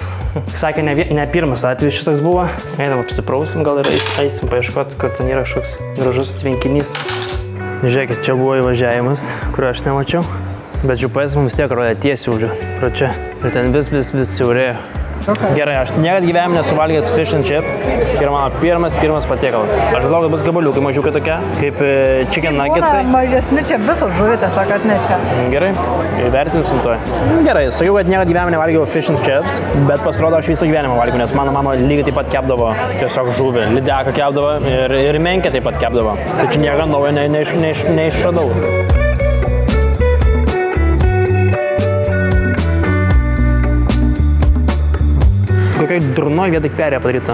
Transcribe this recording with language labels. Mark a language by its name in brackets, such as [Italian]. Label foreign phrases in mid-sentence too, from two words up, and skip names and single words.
[Lithuanian] Sakė, ne pirmas atvejis šitas buvo. Einam apsiprausim, gal ir eisim paieškoti, kur ten yra kažkoks gražus tvenkinys. Žiūrėkit, čia buvo įvažiavimas, kurio aš nemačiau. Bet GPS mums tiek rodė tiesiai už čia. Ir ten vis siaurėjo. Okay. Gerai, aš niekad gyvenime nesuvalgęs [English] fish and chip. [Lithuanian] Tai yra mano pirmas patiekalas. Aš galvoju, kad bus gabaliukai mažiukai tokie, kaip [English] chicken nuggetsai. [Lithuanian] Mažesni čia visos žuvį tiesiog atnešė. Gerai, įvertinsim to. Gerai, sakiau, kad niekad gyvenime nevalgiau [English] fish and chips, [Lithuanian] bet pasirodo aš visą gyvenimą valgiau, nes mano mama lygiai taip pat kepdavo tiesiog žuvį. Lydeką kepdavo ir menkę taip pat kepdavo. Tai čia nieko naujo neišradau. Kokioj durnoj vietai perėja padaryta.